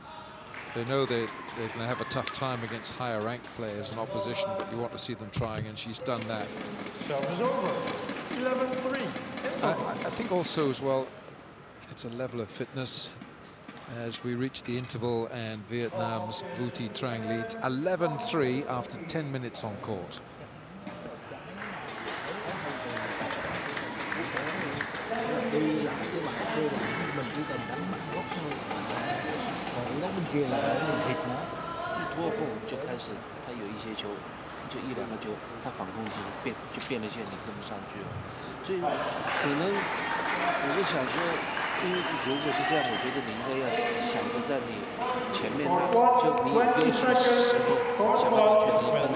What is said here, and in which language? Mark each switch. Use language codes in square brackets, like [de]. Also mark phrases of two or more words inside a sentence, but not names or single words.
[en] They know they're going to have a tough time against higher ranked players in opposition, but you want to see them trying, and she's done that. Serve is over. 11-3. I think also as well, it's a level of fitness as we reach the interval, and Vietnam's Vu Thi Trang leads 11-3 after 10 minutes on court. [vi] Đi lại cái bài cơ bản mình chỉ cần đánh bại góc thôi, còn cái góc bên kia là để mình thịt nó. [zh] 一拖后就开始，他有一些球，就一两个球，他反攻就变了线，你跟不上去了。所以可能我是想说，因为如果是这样，我觉得你应该要想着在你前面，就你有优势的时候，想办法去得分。